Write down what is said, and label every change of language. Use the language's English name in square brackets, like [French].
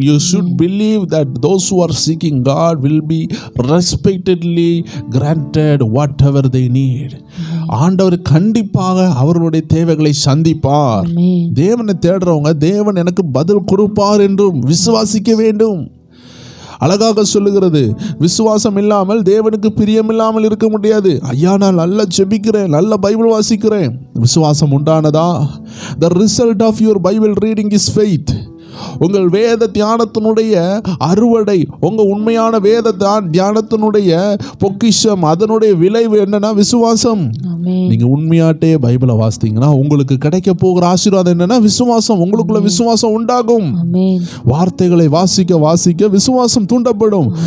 [English] You should believe that those who are seeking God will be respectedly granted whatever they need. [Tamil] ஆண்டவர் கண்டிப்பாக அவர்களுடைய தேவைகளை சந்திப்பார். தேவனை தேடுறவங்க தேவன் எனக்கு பதில் கொடுப்பார் என்றும் விசுவாசிக்க வேண்டும். அழகாக சொல்லுகிறது, விசுவாசம் இல்லாமல் தேவனுக்கு பிரியமில்லாமல் இருக்க முடியாது. ஐயா, நான் நல்லா ஜெபிக்கிறேன், நல்ல பைபிள் வாசிக்கிறேன், விசுவாசம் உண்டானதா? [English] The result of your Bible reading is faith. [Tamil] உங்கள் வேத தியானத்தினுடைய அறுவடை, உங்கள் உண்மையான வேத தியானத்தினுடைய பொக்கிஷம், அதனுடைய விளைவு என்னன்னா விசுவாசம். நீங்க உண்மையாட்டே பைபிளை வாசித்தீங்கன்னா உங்களுக்கு கிடைக்க போகிற ஆசீர்வாதம் என்னன்னா விசுவாசம். உங்களுக்குள்ள விசுவாசம் உண்டாகும். வார்த்தைகளை வாசிக்க வாசிக்க விசுவாசம் தூண்டப்படும்.